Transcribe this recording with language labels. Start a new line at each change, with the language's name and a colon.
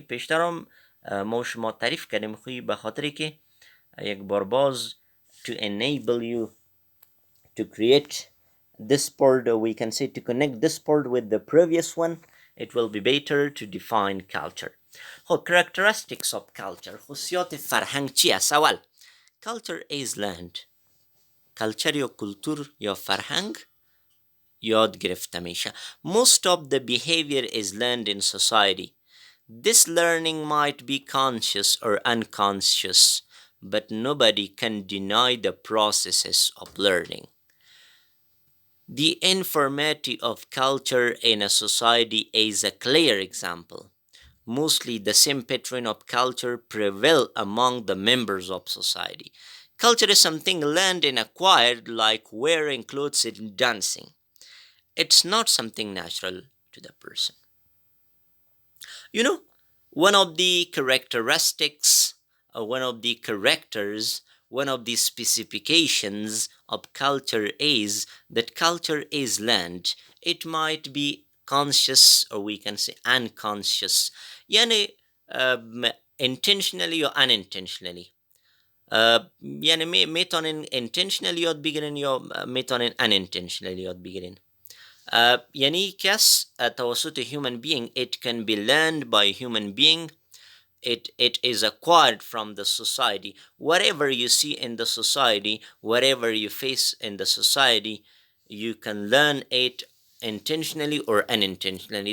Persian: پیشترم ما شما تعریف کردیم خوی به خاطری که یک بار باز
English: to enable you to create this part, we can say to connect this part with the previous one, it will be better to define culture.
Persian: خب
English: characteristics of culture،
Persian: خصوصیات فرهنگ چی است؟ اول
English: culture is learned.
Persian: culture یا کلتور یا فرهنگ یاد گرفته میشه.
English: Most of the behavior is learned in society. This learning might be conscious or unconscious, but nobody can deny the processes of learning. The informality of culture in a society is a clear example. Mostly the same pattern of culture prevail among the members of society. Culture is something learned and acquired, like wearing clothes and dancing. It's not something natural to the person. You know, one of the characteristics, one of the characters, one of the specifications of culture is that culture is learned. It might be conscious or we can say unconscious. Yani intentionally or unintentionally.
Persian: یعنی میتونین intentionally یاد بگیرین یا میتونین unintentionally یاد بگیرین. یعنی کس توسط
English: human being، it can be learned by human being. It is acquired from the society. Whatever you see in the society, whatever you face in the society, you can learn it intentionally or unintentionally.